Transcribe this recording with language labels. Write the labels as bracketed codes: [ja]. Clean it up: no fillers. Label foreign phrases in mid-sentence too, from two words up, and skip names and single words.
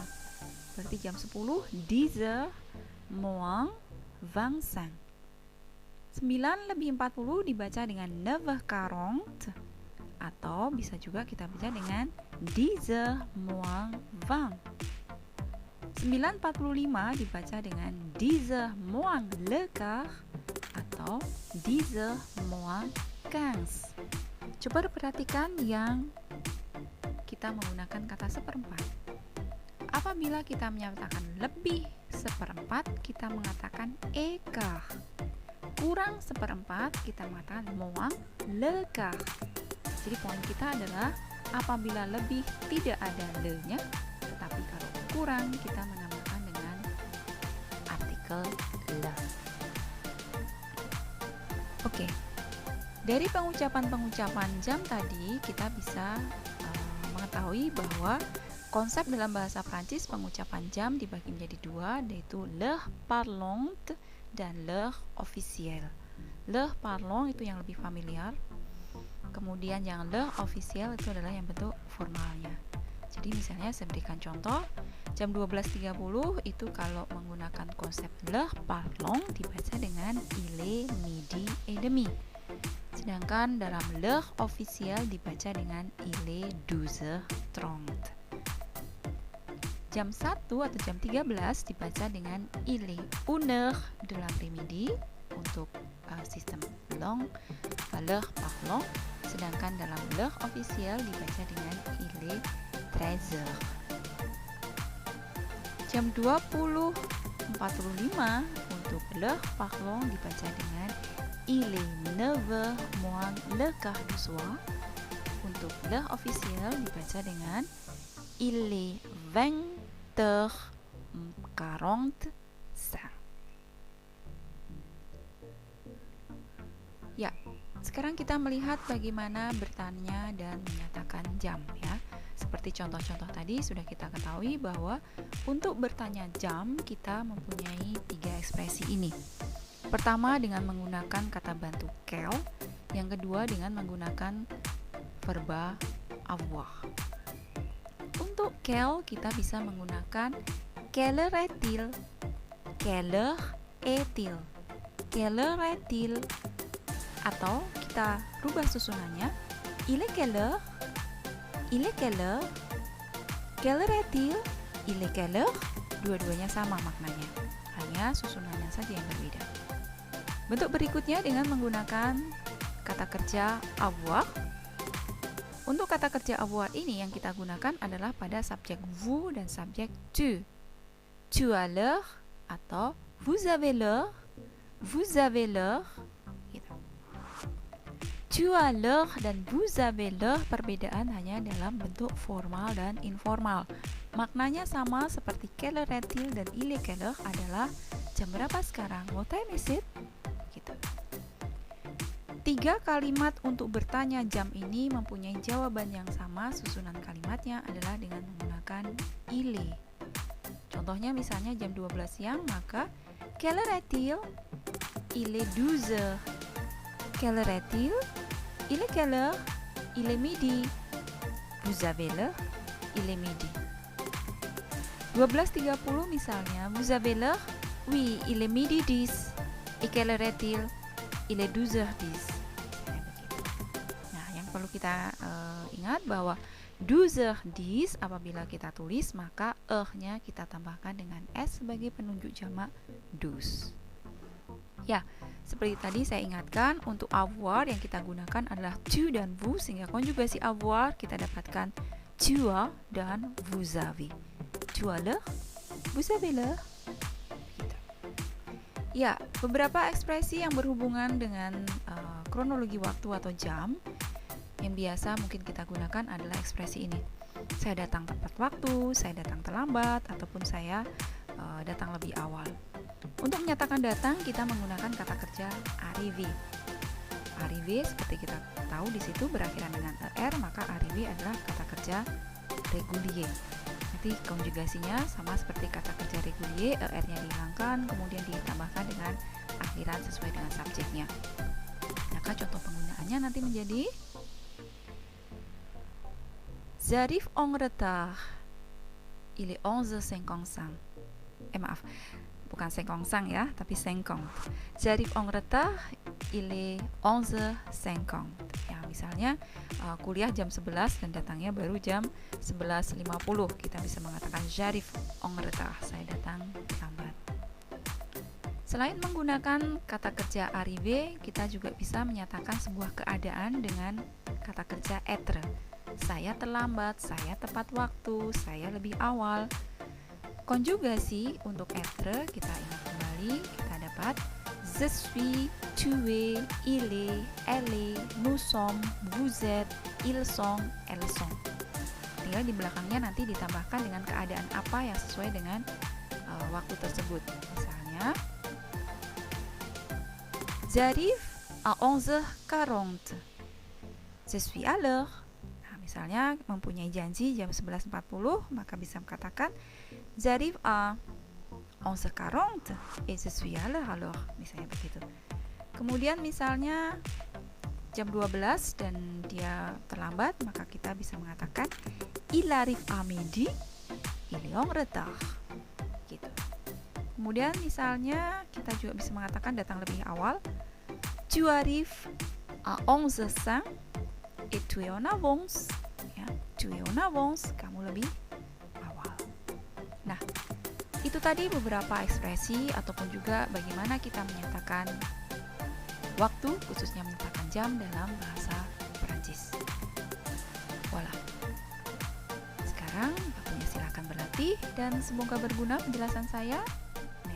[id] Berarti jam 10 [fr] 10h moins 25. [id] 9 lebih 40 dibaca dengan 9h40 atau bisa juga kita baca dengan [fr] 10h moins 20. [id] 9.45 dibaca dengan [fr] 10h moins le quart [id] atau [fr] 10h moins 15. [id] Coba perhatikan yang kita menggunakan kata 1/4. Apabila kita menyatakan lebih 1/4, kita mengatakan écart. Kurang 1/4, kita mengatakan [fr] moins le quart. [id] Jadi poin kita adalah apabila lebih tidak ada le-nya, tetapi kalau kurang kita menambahkan dengan artikel le. Oke, dari pengucapan-pengucapan jam tadi kita bisa mengetahui bahwa konsep dalam bahasa Prancis pengucapan jam dibagi menjadi 2, yaitu [fr] l'heure parlante [id] dan [fr] l'heure officielle. L'heure parlante [id] itu yang lebih familiar. Kemudian yang [fr] l'heure officielle [id] itu adalah yang bentuk formalnya. Jadi misalnya saya berikan contoh, jam 12.30 itu kalau menggunakan konsep [fr] l'heure parlante [id] dibaca dengan [fr] il est midi et demi. [id] Sedangkan dalam [fr] l'heure officielle [id] dibaca dengan [fr] il est 12h30. [id] Jam 1 atau jam 13 dibaca dengan [fr] il est 1h de l'après-midi [id] untuk sistem [fr] l'heure parlante. [id] Sedangkan dalam [fr] l'heure officielle [id] dibaca dengan [fr] il est 13h. [id] Jam 20.45 untuk [fr] l'heure parlante [id] dibaca dengan [fr] il est 9h moins le quart du soir. [id] Untuk [fr] l'heure officielle [id] dibaca dengan [fr] il est 20h45. [id] Ya, sekarang kita melihat bagaimana bertanya dan menyatakan jam ya. Seperti contoh-contoh tadi sudah kita ketahui bahwa untuk bertanya jam kita mempunyai 3 ekspresi ini. Pertama dengan menggunakan kata bantu quelle, Yang kedua dengan menggunakan verba avoir. Untuk quelle kita bisa menggunakan [fr] quelle heure est-il, quelle heure est-il, quelle heure est-il, [id] atau kita rubah susunannya, [fr] il est quelle heure, il est quelle heure, quelle heure est-il, il est quelle heure. [id] Dua-duanya sama maknanya, hanya susunannya saja yang berbeda. Bentuk berikutnya dengan menggunakan kata kerja avoir. Untuk kata kerja avoir ini yang kita gunakan adalah pada subjek vous dan subjek tu. Tu as l'heure atau vous avez l'heure, vous avez l'heure. Gitu. [fr] Tu as l'heure [id] dan [fr] vous avez l'heure [id] perbedaan hanya dalam bentuk formal dan informal. Maknanya sama seperti [fr] quelle heure est-il [id] dan [fr] il est quelle heure [id] adalah jam berapa sekarang, [en] what time is it? [id] Gitu. 3 kalimat untuk bertanya jam ini mempunyai jawaban yang sama. Susunan kalimatnya adalah dengan menggunakan [fr] il est. [id] Contohnya misalnya jam 12 siang, maka [fr] quelle heure est-il? Il est 12 heures. Quelle heure est-il? Il est quelle heure? Il est midi. Vous avez l'heure? Il est midi. 12.30 misalnya, vous avez l'heure? Oui, il est midi 10. Et quelle heure est-il? Il est 12h10. [id] Nah, yang perlu kita ingat bahwa 12h10 apabila kita tulis, maka nya kita tambahkan dengan s sebagai penunjuk jamak 12. Ya, seperti tadi saya ingatkan, untuk avoir yang kita gunakan adalah tu dan vous, sehingga konjugasi avoir kita dapatkan [fr] tu as [id] dan [fr] vous avez. Tu as l'heure, vous avez l'heure. [id] Ya, beberapa ekspresi yang berhubungan dengan kronologi waktu atau jam yang biasa mungkin kita gunakan adalah ekspresi ini. Saya datang tepat waktu, saya datang terlambat, ataupun saya datang lebih awal. Untuk menyatakan datang, kita menggunakan kata kerja arriver. Arriver seperti kita tahu di situ berakhiran dengan er, maka arriver adalah kata kerja régulier. Nanti konjugasinya sama seperti kata kerja régulier, er-nya dihilangkan, kemudian ditambahkan dengan akhiran sesuai dengan subjeknya. Maka contoh penggunaannya nanti menjadi [fr] j'arrive en retard. Il est 11h55. [id] Maaf, bukan 55 ya, tapi 50. [fr] J'arrive en retard, il est 11h50. [id] Ya, misalnya kuliah jam 11 dan datangnya baru jam 11.50. Kita bisa mengatakan [fr] j'arrive en retard, [id] saya datang lambat. Selain menggunakan kata kerja arriver, kita juga bisa menyatakan sebuah keadaan dengan kata kerja être. Saya terlambat, saya tepat waktu, saya lebih awal. Konjugasi untuk être kita ingat kembali, kita dapat [fr] je suis, tu es, il est, elle est, nous sommes, vous êtes, ils sont, elles sont. [id] Tinggal di belakangnya nanti ditambahkan dengan keadaan apa yang sesuai dengan waktu tersebut. Misalnya, [fr] j'arrive à 11h40. Je suis à l'heure. [id] Nah, misalnya mempunyai janji jam 11.40, maka bisa mengatakan [fr] j'arrive à 11h40 et je suis à l'heure alors, [id] misalnya begitu. Kemudian misalnya jam 12 dan dia terlambat, maka kita bisa mengatakan [fr] il arrive à midi, il est en retard. [id] Gitu. Kemudian misalnya kita juga bisa mengatakan datang lebih awal, [fr] tu arrives à 11h05 et tu es en avance. Ya, tu es en avance, [id] kamu lebih awal. Nah, itu tadi beberapa ekspresi ataupun juga bagaimana kita menyatakan waktu, khususnya menyatakan jam dalam bahasa Perancis. Voila. Sekarang waktunya silakan berlatih dan semoga berguna penjelasan saya.